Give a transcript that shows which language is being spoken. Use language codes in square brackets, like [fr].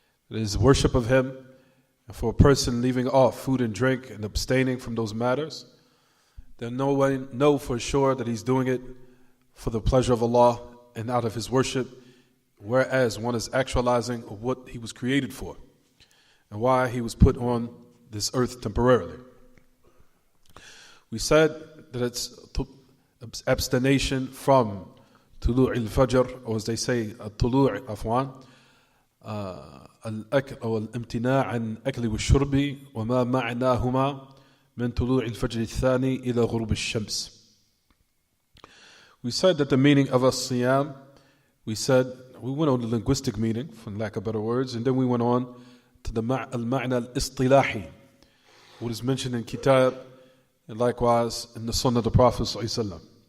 [en] It is worship of Him. And for a person leaving off food and drink and abstaining from those matters, then no one know for sure that he's doing it for the pleasure of Allah and out of his worship, whereas one is actualizing what he was created for and why he was put on this earth temporarily. We said that it's abstination from tulu' al-fajr, or as they say, tulu' afwan, [ar] الأكل أو الامتناع عن أكل والشرب وما معناهما من طلوع الفجر الثاني إلى غروب الشمس. [en] We said that the meaning of as-siyam, we went on the linguistic meaning, for lack of better words, and then we went on to the al-ma'na al-istilahi, what is mentioned in kitab and likewise in the sunnah of the Prophet ﷺ.